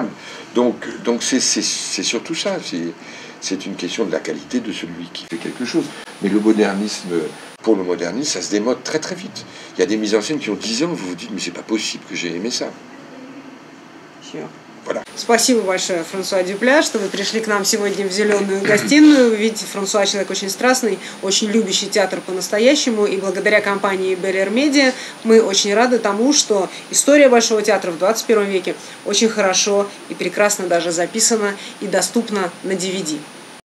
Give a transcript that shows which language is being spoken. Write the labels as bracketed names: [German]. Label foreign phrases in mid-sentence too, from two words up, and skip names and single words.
[French] Donc c'est surtout ça. C'est une question de la qualité de celui qui fait quelque chose. Mais le modernisme... Pour le modernisme, ça se démode très très vite. Il y a des mises en scène qui ont 10 ans, vous vous dites, mais c'est pas possible que j'ai aimé ça. Voilà. [Russian] Спасибо большое, Франсуа Дюпля, что вы пришли к нам сегодня в зеленую гостиную. Вы видите, Франсуа человек очень страстный, очень любящий театр по-настоящему. И благодаря компании Берриер Медиа мы очень рады тому, что история Большого театра в 21 веке очень хорошо и прекрасно даже записана и доступна на DVD.